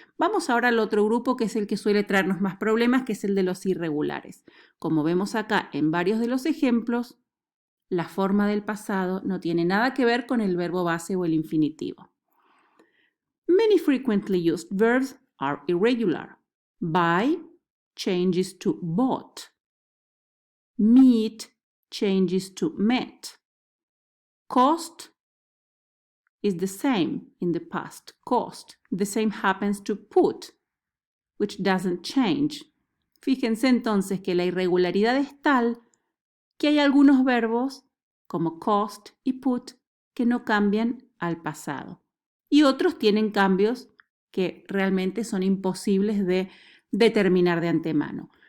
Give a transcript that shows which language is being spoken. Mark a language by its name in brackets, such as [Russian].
[Spanish] Vamos ahora al otro grupo que es el que suele traernos más problemas, que es el de los irregulares. Como vemos acá en varios de los ejemplos, la forma del pasado no tiene nada que ver con el verbo base o el infinitivo. [English] Many frequently used verbs are irregular. Buy changes to bought. Meet changes to met. Cost is the same in the past, cost. The same happens to put, which doesn't change. [Spanish] Fíjense entonces que la irregularidad es tal que hay algunos verbos, como cost y put, que no cambian al pasado. Y otros tienen cambios que realmente son imposibles de determinar de antemano.